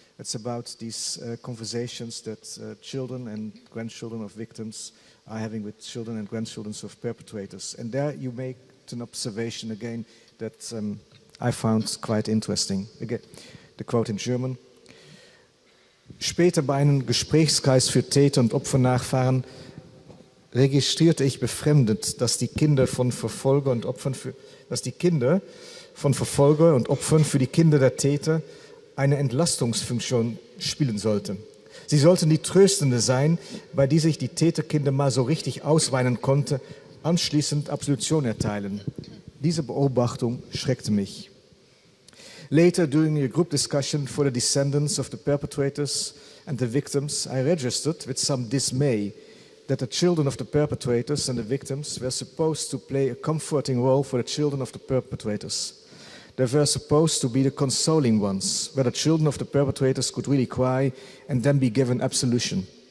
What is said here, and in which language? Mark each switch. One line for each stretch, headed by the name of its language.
English: It's about these conversations that children and grandchildren of victims are having with children and grandchildren of perpetrators. And there you make an observation again that I found quite interesting. Again, the quote in German.
German: Später bei einem Gesprächskreis für Täter und Opfernachfahren registrierte ich befremdet, dass die Kinder von Verfolger und Opfern für die Kinder der Täter eine Entlastungsfunktion spielen sollten. Sie sollten die Tröstende sein, bei die sich die Täterkinder mal so richtig ausweinen konnte, anschließend Absolution erteilen. Diese Beobachtung schreckte mich.
English: Later, during a group discussion for the descendants of the perpetrators and the victims, I registered with some dismay that the children of the perpetrators and the victims were supposed to play a comforting role for the children of the perpetrators. They were supposed to be the consoling ones, where the children of the perpetrators could really cry and then be given absolution.